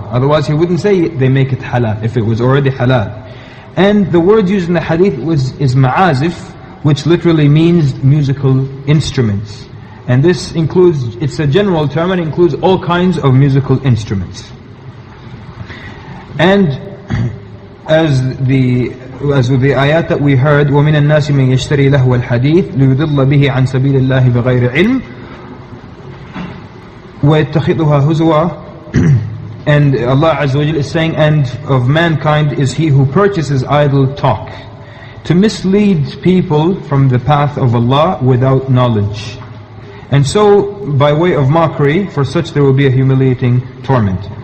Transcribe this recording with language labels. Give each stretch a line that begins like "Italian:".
English: Otherwise he wouldn't say they make it halal, if it was already halal. And the word used in the hadith is ma'azif, which literally means musical instruments. And this includes, it's a general term, and includes all kinds of musical instruments. And as with the ayat that we heard,
Arabic: وَمِنَ النَّاسِ مَنْ يَشْتَرِي لَهْوَ الْحَدِيثِ لِيُضِلَّ بِهِ عَنْ سَبِيلِ اللَّهِ بِغَيْرِ عِلْمٍ وَيَتَّخِذُهَا هُزُوًا.
English: And Allah Azza wa Jalla is saying, and of mankind is he who purchases idle talk, to mislead people from the path of Allah without knowledge. And so, by way of mockery, for such there will be a humiliating torment.